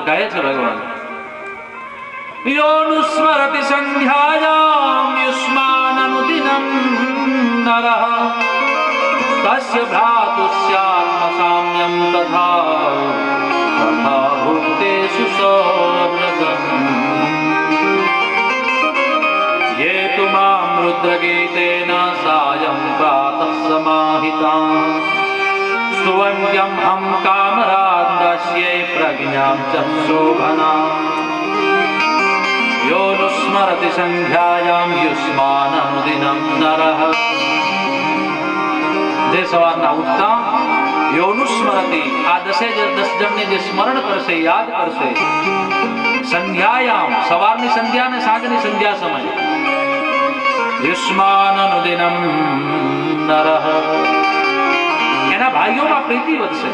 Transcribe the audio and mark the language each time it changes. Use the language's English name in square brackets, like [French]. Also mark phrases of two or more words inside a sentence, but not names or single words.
[Gujarati] કહે છે ભગવાન [Sanskrit] યોનુસ્મરતિ સંધ્યાયામ યુષ્માનનુદિનમ નરઃ તસ્ય ભ્રાતુસ્યાત્મસામ્યં તથા તથા ભુક્તેષુ સૌરગમ ये तु मां रुद्रगीतेन सायं प्रातः समाहिताः स्तुवन्त्यं हं कामरान्दस्यै प्रज्ञां च शोभनाम् योऽनुस्मरति सन्ध्यायां युष्माननुदिनं नरः. [Gujarati] જે સવારના ઉઠતા યોનુસ્મરતિ, આ 10 જણને જે સ્મરણ કરશે, યાદ કરશે, સંધ્યાયામ, સવારની સંધ્યા અને સાંજની સંધ્યા સમય, [Sanskrit] યુષ્માનનુદિનમ નરઃ, [Gujarati] એના ભાઈઓમાં પ્રીતિ વધશે.